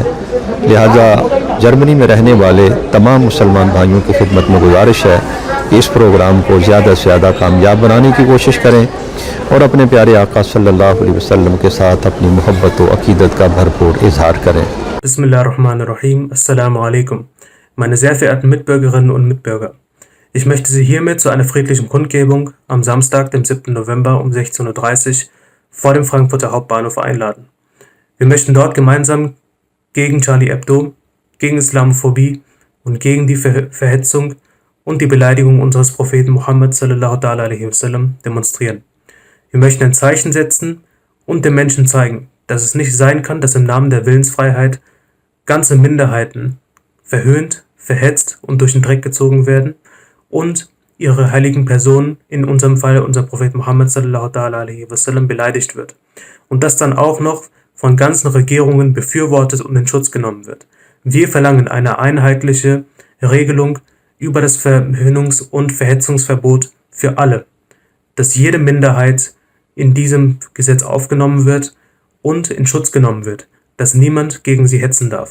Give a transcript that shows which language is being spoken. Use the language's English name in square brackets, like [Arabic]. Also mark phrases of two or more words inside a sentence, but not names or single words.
[Urdu] لہذا جرمنی میں رہنے والے تمام مسلمان بھائیوں کی خدمت میں گزارش ہے کہ اس پروگرام کو زیادہ سے زیادہ کامیاب بنانے کی کوشش کریں اور اپنے پیارے آقا [Arabic] صلی اللہ علیہ وسلم [Urdu] کے ساتھ اپنی محبت و عقیدت کا بھرپور اظہار کریں۔ [Arabic] بسم اللہ الرحمن الرحیم۔ السلام عليكم. [German] Meine sehr verehrten Mitbürgerinnen und Mitbürger, ich möchte Sie hiermit zu einer friedlichen Kundgebung am Samstag, dem 7. November um 16:30 Uhr vor dem Frankfurter Hauptbahnhof einladen. Wir möchten dort gemeinsam gegen Charlie Hebdo, gegen Islamophobie und gegen die Verhetzung und die Beleidigung unseres Propheten Muhammad [Arabic] صلى الله تعالى عليه وسلم [German] demonstrieren. Wir möchten ein Zeichen setzen und den Menschen zeigen, dass es nicht sein kann, dass im Namen der Willensfreiheit ganze Minderheiten verhöhnt, verhetzt und durch den Dreck gezogen werden und ihre heiligen Personen, in unserem Fall unser Prophet Muhammad [Arabic] صلى الله تعالى عليه وسلم, [German] beleidigt wird. Und das dann auch noch von ganzen Regierungen befürwortet und in Schutz genommen wird. Wir verlangen eine einheitliche Regelung über das Verhöhnungs- und Verhetzungsverbot für alle, dass jede Minderheit in diesem Gesetz aufgenommen wird und in Schutz genommen wird, dass niemand gegen sie hetzen darf.